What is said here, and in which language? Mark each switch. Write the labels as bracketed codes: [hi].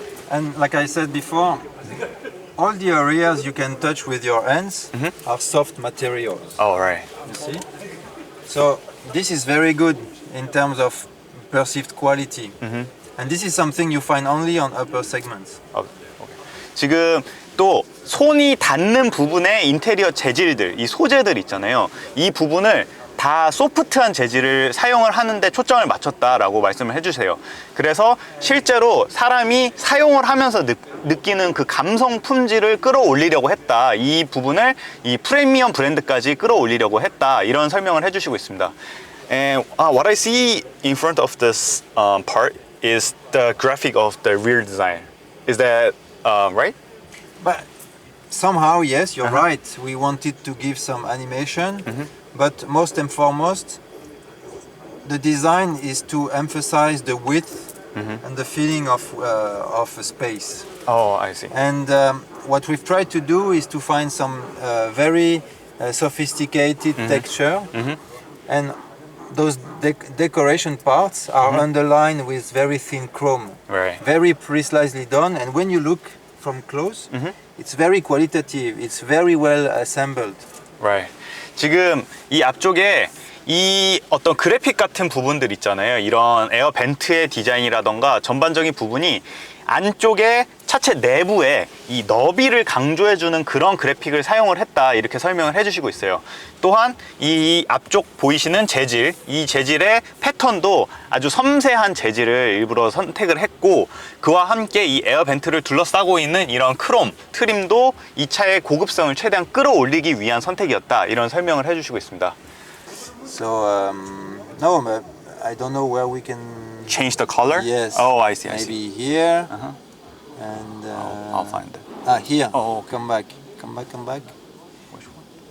[en] And like I said before, all the areas you can touch with your hands are soft materials. Oh, right. You see? So this is very good in terms of perceived quality. And this is something you find only on upper segments. [ko] 오케이. 지금 또 손이 닿는 부분의 인테리어 재질들, 이 소재들 있잖아요. 이 부분을 다 소프트한 재질을 사용을 하는데 초점을 맞췄다라고 말씀을 해주세요. 그래서 실제로 사람이 사용을 하면서 느끼는 그 감성 품질을 끌어올리려고 했다. 이 부분을 이 프리미엄 브랜드까지 끌어올리려고 했다. 이런 설명을 해주시고 있습니다. [en] And what I see in front of this part is the graphic of the rear design. Is that right? But somehow, yes, you're right. We wanted to give some animation. But most and foremost, the design is to emphasize the width and the feeling of a space. Oh, I see. And what we've tried to do is to find some very sophisticated texture. And those decoration parts are underlined with very thin chrome. Right. Very precisely done. And when you look from close, it's very qualitative. It's very well assembled. Right. [ko] 지금 이 앞쪽에 이 어떤 그래픽 같은 부분들 있잖아요. 이런 에어 벤트의 디자인이라던가 전반적인 부분이 안쪽에 차체 내부에 이 너비를 강조해주는 그런 그래픽을 사용을 했다 이렇게 설명을 해주시고 있어요. 또한 이 앞쪽 보이시는 재질, 이 재질의 패턴도 아주 섬세한 재질을 일부러 선택을 했고 그와 함께 이 에어벤트를 둘러싸고 있는 이런 크롬 트림도 이 차의 고급성을 최대한 끌어올리기 위한 선택이었다 이런 설명을 해주시고 있습니다. [en] So no, but I don't know where we can Change the color? Yes. Oh, I see. I maybe see. here Uh-huh. and I'll find it. here. Oh, okay. Come back. Come back. Come back. Which one?